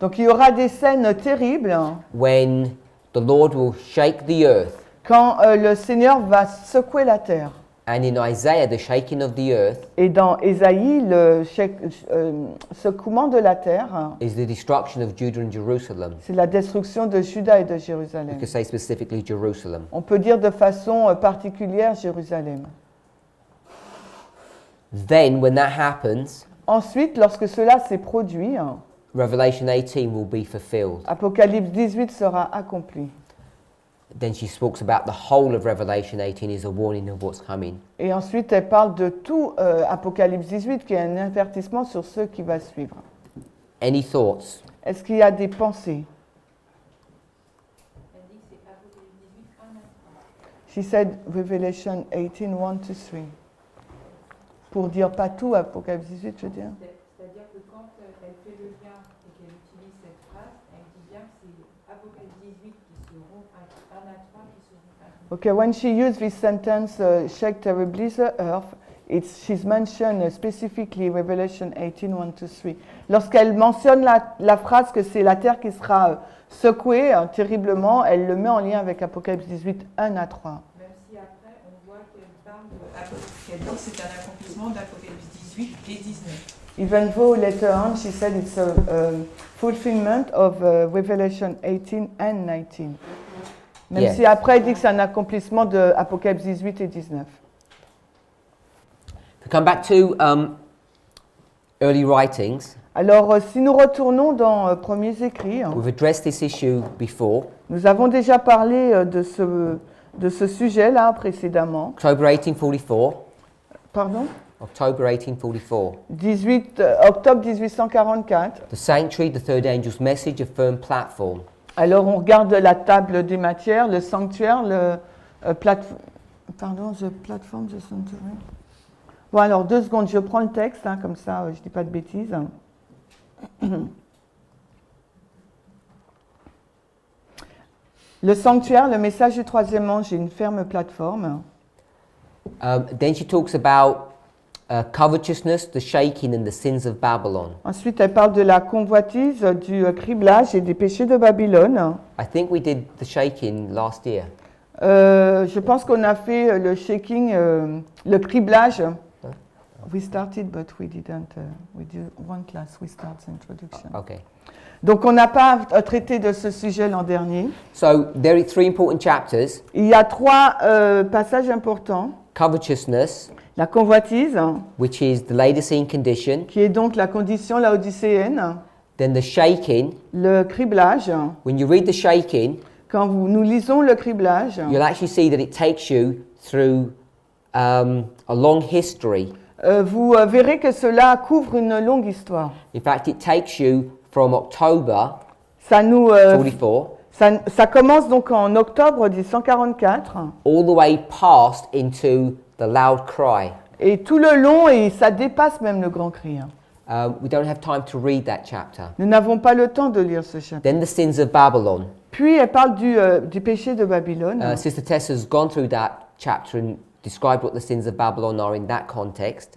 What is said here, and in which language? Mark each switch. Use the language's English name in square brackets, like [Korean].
[French] Donc il y aura des scènes terribles [English] when the Lord will shake the earth, [French] quand le Seigneur va secouer la terre. [English] and in Isaiah the shaking of the earth [French] Et dans Ésaïe, le secouement de la terre, [English] is the destruction of Judah and Jerusalem. [French] c'est la destruction de Juda et de [English] We [French] Jérusalem. [English] could say specifically Jerusalem. [French] On peut dire de façon particulière Jérusalem. [English] Then when that happens, [French] Ensuite, lorsque cela s'est produit, [English] Revelation 18 will be fulfilled. [French] Apocalypse 18 sera accompli. [English] Then she speaks about the whole of Revelation 18 is a warning of what's coming. [French] Et ensuite, elle parle de tout Apocalypse 18, qui est un avertissement sur ce qui va suivre. [English] Any thoughts? [French] Est-ce qu'il y a des pensées? Elle dit que c'est Apocalypse 18, 1 à 3. [English] She said Revelation 18, 1 to 3. [French] Pour dire pas tout Apocalypse 18, je veux dire. C'est-à-dire que quand elle fait le lien et qu'elle utilise cette phrase, elle dit bien que c'est Apocalypse 18 qui seront 1 à 3 qui seront accomplis. [English] Okay, when she used this sentence, shake terribly the earth, she's mentioned specifically Revelation 18, 1 to 3. [French] Lorsqu'elle mentionne la phrase que c'est la terre qui sera secouée terriblement, elle le met en lien avec Apocalypse 18, 1 à 3. Même si après, on voit qu'elle parle qu'elle dit que c'est un accomplissement d'Apocalypse 18 et 19. [English] Even though later on she said it's a fulfillment of Revelation 18 and 19. [French] Même [English] Yeah. [French] si après elle dit que c'est un accomplissement de Apocalypse 18 et 19. [English] To come back to early writings, [French] Alors si nous retournons dans Premiers Écrits, [English] we've addressed this issue before. [French] nous avons déjà parlé de ce sujet-là précédemment. [English] October 1844. [French] Pardon? [English] October 1844. [French] 18, octobre 1844. [English] The sanctuary, the third angel's message, a firm platform. [French] Alors on regarde la table des matières, le sanctuaire, [English] the platform, the sanctuary. [French] Bon alors 2 secondes, je prends le texte, comme ça je ne dis pas de bêtises. Le sanctuaire, le message du troisième ange et une ferme plateforme. [English] Then she talks about covetousness, the shaking, and the sins of Babylon. [French] Ensuite, elle parle de la convoitise, du criblage et des péchés de Babylone. [English] I think we did the shaking last year. [French] Je pense qu'on a fait le shaking, le criblage. [English] We started, but we didn't. We did one class. We started introduction. Okay. [French] Donc, on n'a pas traité de ce sujet l'an dernier. [English] So there are 3 important chapters: [French] Il y a 3 passages importants. [English] covetousness, [French] La convoitise, [English] which is the Laodicean condition. [French] qui est donc la condition laodicéenne. [English] Then the shaking. [French] Le criblage. [English] When you read the shaking, [French] Quand nous lisons le criblage, [English] you'll actually see that it takes you through a long history. [French] vous verrez que cela couvre une longue histoire. [English] In fact, it takes you from October [French] Ça nous [English] 44 [French] ça commence donc en octobre 1844 [English] all the way past into the loud cry. [French] et tout le long et ça dépasse même le grand cri. [English] We don't have time to read that chapter. [French] Nous n'avons pas le temps de lire ce chapitre. [English] Then the sins of Babylon. [French] Puis elle parle du péché de Babylone. [English] Sister Tess has gone through that chapter and described what the sins of Babylon are in that context.